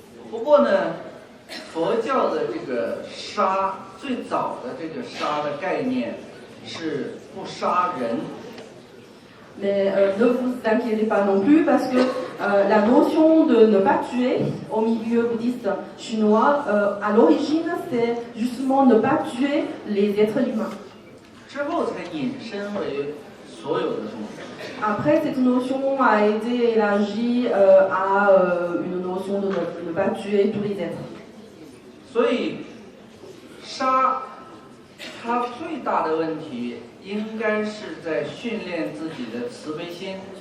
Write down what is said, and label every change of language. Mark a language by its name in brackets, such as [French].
[Chinese] 不过呢，佛教的这个杀，最早的这个杀的概念是不杀人。 [French] Mais ne vous inquiétez pas non plus parce que la notion de ne pas tuer au milieu bouddhiste chinois, à l'origine, c'est justement ne pas tuer les êtres humains. [Chinese] 之后才引申为所有的众生。 [French] Après, cette notion a été élargie à une notion de ne pas tuer tous les êtres. [Chinese] 所以，杀它最大的问题应该是在训练自己的慈悲心。